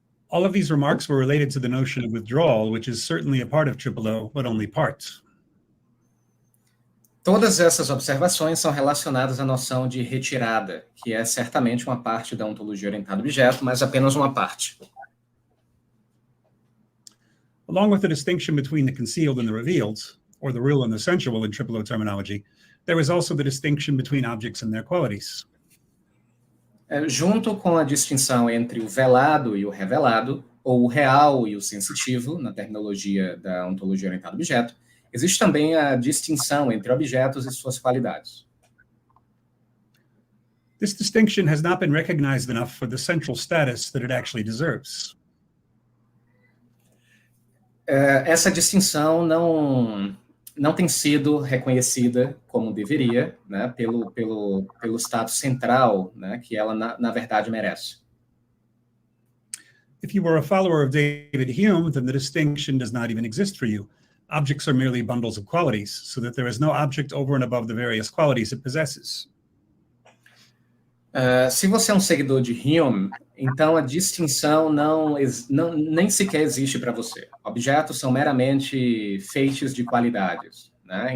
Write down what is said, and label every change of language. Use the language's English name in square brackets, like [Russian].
[English] All of these remarks were related to the notion of withdrawal, which is certainly a part of 𝕆𝔼, but only part. [Portuguese] Todas essas observações são relacionadas à noção de retirada, que é certamente uma parte da ontologia orientada a objeto, mas apenas uma parte. [English] Along with the distinction between the concealed and the revealed, or the real and the sensual in 𝕆𝔼 terminology, there is also the distinction between objects and their qualities. [Portuguese] Junto com a distinção entre o velado e o revelado, ou o real e o sensitivo, na terminologia da ontologia orientada a objeto, existe também a distinção entre objetos e suas qualidades. [English] This distinction has not been recognized enough for the central status that it actually deserves. [Portuguese] Essa distinção não tem sido reconhecida como deveria, né, pelo status central, né, que ela, na verdade, merece. [English] If you were a follower of David Hume, then the distinction does not even exist for you. Objects are merely bundles of qualities, so that there is no object over and above the various qualities it possesses. [Portuguese] Se você é um seguidor de Hume, então a distinção nem sequer existe para você. Objetos são meramente feitos de qualidades, né?